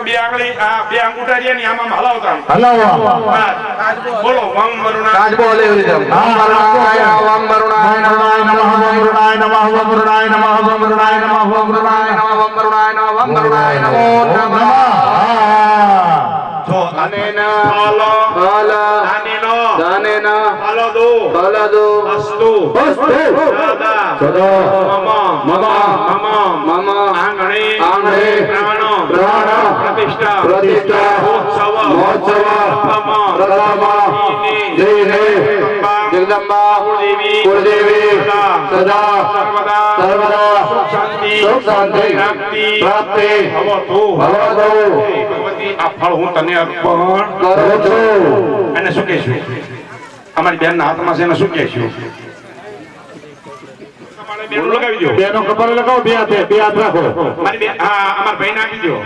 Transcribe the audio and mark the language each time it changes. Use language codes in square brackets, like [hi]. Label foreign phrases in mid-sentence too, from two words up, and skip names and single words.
[gu] બે આંગળી આ બે અંગૂઠા રહ્યા ને આમાં હલાવતા હલાવો બોલો [sa] वम वरुणा [gu] કાચ બોલે [sa] वम वरुणाय वम वरुणाय नमः वरुणाय नमः वरुणाय नमः वरुणाय नमः वरुणाय नमः वम वरुणाय नमः वम वरुणाय नमो नमः। [gu] હા જો [sa] अनेन फल फल दानेन दानेन फलदो फलदो अस्तु अस्तु सदा सदा मम मम मम मम आंगणे आंगणे प्राण प्राण प्रतिष्ठा प्रतिष्ठा महोत्सव महोत्सव प्रथम दीने जगदम्बा कुलदेवी सदा सर्वदा सुख शांति प्राप्ति [gu] भवतु ભગવતી આ ફળ હું તને અર્પણ करो છું અને શું કહેશું અમારી બેન ના હાથમાં છે એને શું કહેશું બેન લગાવી દો બેનો કપાળ લગાવો બે હાથ રાખો મારી બેન હા અમાર ભાઈને આપી દો